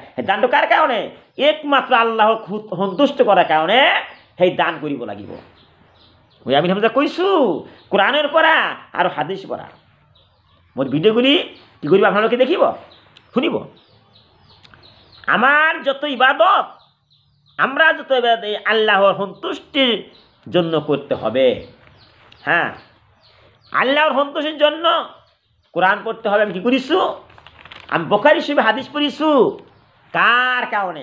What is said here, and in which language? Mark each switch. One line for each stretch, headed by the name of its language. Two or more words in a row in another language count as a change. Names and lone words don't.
Assamese: সেই দানটো কাৰ কাৰণে? একমাত্ৰ আল্লাহক সন্তুষ্ট কৰাৰ কাৰণে সেই দান কৰিব লাগিব। মই আমি কৈছো কোরআনের পৰা আৰু হাদিস পৰা। মোর ভিডিওগুলি কি করব আপনারা দেখিব, শুনিব।
Bangla: আমার যত ইবাদত আমরা যত ইবাদত এই আল্লাহর সন্তুষ্টির জন্য করতে হবে। হ্যাঁ, আল্লাহর সন্তুষ্টির জন্য কোরআন পড়তে হবে।
Assamese: আমি কি করিছো? আমি বুখারী শরীফে হাদিস পড়িছো। কার কারণে?